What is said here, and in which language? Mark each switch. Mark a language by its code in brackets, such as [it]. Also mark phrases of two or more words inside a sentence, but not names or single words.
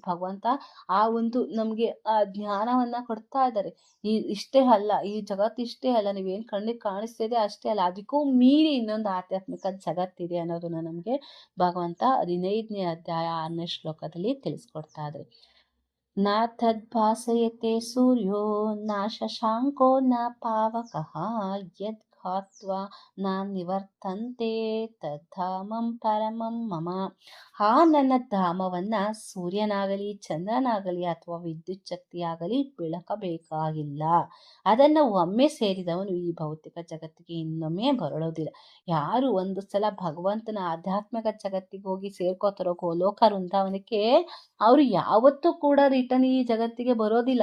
[kn] ಭಗವಂತ ಆ ಒಂದು ನಮ್ಗೆ ಆ ಜ್ಞಾನವನ್ನ ಕೊಡ್ತಾ ಇದ್ದಾರೆ. ಇಷ್ಟೇ ಅಲ್ಲ, ಈ ಜಗತ್ತು ಇಷ್ಟೇ ಅಲ್ಲ, ನೀವೇನ್ ಕಣ್ಣಿಗೆ ಕಾಣಿಸ್ತಿದೆ ಅಷ್ಟೇ ಅಲ್ಲ, ಅದಕ್ಕೂ ಮೀರಿ ಇನ್ನೊಂದು ಆಧ್ಯಾತ್ಮಿಕ ಜಗತ್ತಿದೆ ಅನ್ನೋದನ್ನ ನಮ್ಗೆ ಭಗವಂತ 15ನೇ ಅಧ್ಯಾಯ 6ನೇ ಶ್ಲೋಕದಲ್ಲಿ ತಿಳಿಸ್ಕೊಡ್ತಾ ಇದ್ದಾರೆ. [sa] ನ ತದ್ಭಾಸಯತೆ ಸೂರ್ಯೋ ನ ಶಶಾಂಕೋ ನ ಪಾವಕಃ ಯದ್ ಘಾತ್ವಾ ನ ನಿವರ್ತಂತೆ ತದ್ಧಾಮಂ ಪರಮಂ ಮಮ. [kn] ಆ ನನ್ನ ಧಾಮವನ್ನ ಸೂರ್ಯನಾಗಲಿ ಚಂದ್ರನಾಗಲಿ ಅಥವಾ ವಿದ್ಯುತ್ ಶಕ್ತಿಯಾಗಲಿ ಬೆಳಕಬೇಕಾಗಿಲ್ಲ. ಅದನ್ನು ಒಮ್ಮೆ ಸೇರಿದವನು ಈ ಭೌತಿಕ ಜಗತ್ತಿಗೆ ಇನ್ನೊಮ್ಮೆ ಬರಳೋದಿಲ್ಲ. ಯಾರು ಒಂದು ಸಲ ಭಗವಂತನ ಆಧ್ಯಾತ್ಮಿಕ ಜಗತ್ತಿಗೆ ಹೋಗಿ ಸೇರ್ಕೋತಾರೋ ಗೋಲೋಕ ವೃಂದಾವನಕ್ಕೆ, ಅವರು ಯಾವತ್ತೂ ಕೂಡ ರಿಟರ್ನ್ ಈ ಜಗತ್ತಿಗೆ ಬರೋದಿಲ್ಲ.